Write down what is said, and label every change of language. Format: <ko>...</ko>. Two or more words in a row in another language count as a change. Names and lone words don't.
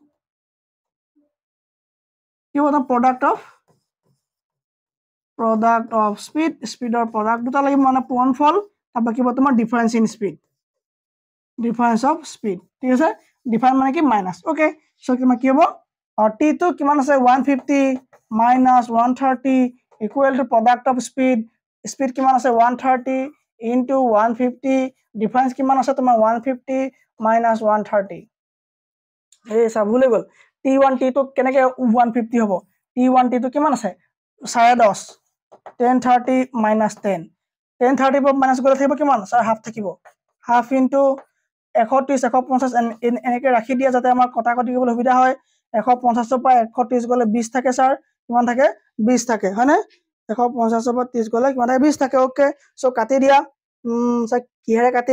<as>কি হ'ব</as> <en>product of speed</en> <as>প্ৰডাক্ট দুটা লাগিব মানে পূৰণ ফল তাবা কি হ'ব তোমাৰ</as> <en>difference in speed difference of speed</en> <as>ঠিক আছে ডিফারেন্স মানে কি মাইনাস ওকে সো কি হ'ব t2 কিমান আছে</as> <en>150 minus 130 equal to product of speed</en> <as>কিমান আছে 130 into 150 difference কিমান আছে তোমাৰ 150 minus 130 এই সব ভুলে গল t1 t2 কেনেকে 150 হ'ব t1 t2 কিমান আছে 10:30 10:30 minus 10 10:30 পৰা মাইনাস গলে থাকিব কিমান স্যাৰ হাফ থাকিব হাফ into 130 150 এনেকে ৰাখি দিয়া যাতে আমাৰ কটাকটি কৰিবলৈ সুবিধা হয় 150 পৰা 130 গলে 20 থাকে স্যাৰ কিমান থাকে 20 থাকে হয়নে 150 পৰা 30 গলে কিমান থাকে 20 থাকে ওকে সো কাটি দিয়া স্যাৰ কিহেৰে</as>